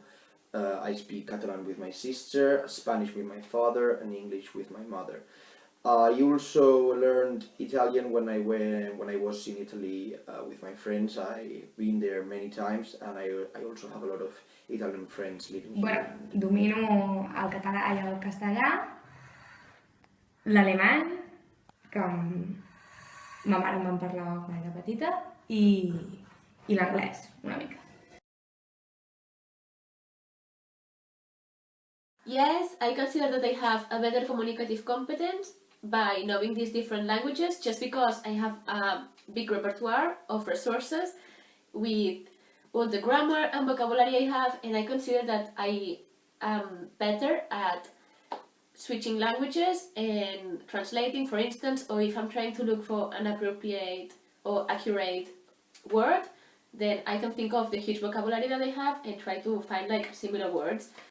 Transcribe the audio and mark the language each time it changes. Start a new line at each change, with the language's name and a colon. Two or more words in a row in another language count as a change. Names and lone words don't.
English: I speak Catalan with my sister, Spanish with my father and English with my mother. I also learned Italian when I was in Italy with my friends. I've been there many times, and I also have a lot of Italian friends living here.
Catalan: Bueno, domino el català i el castellà, l'alemany, que ma mare em va parlar quan era petita, i l'anglès, una mica.
English: Yes, I consider that I have a better communicative competence by knowing these different languages, just because I have a big repertoire of resources with all the grammar and vocabulary I have, and I consider that I am better at switching languages and translating, for instance, or if I'm trying to look for an appropriate or accurate word, then I can think of the huge vocabulary that I have and try to find like similar words.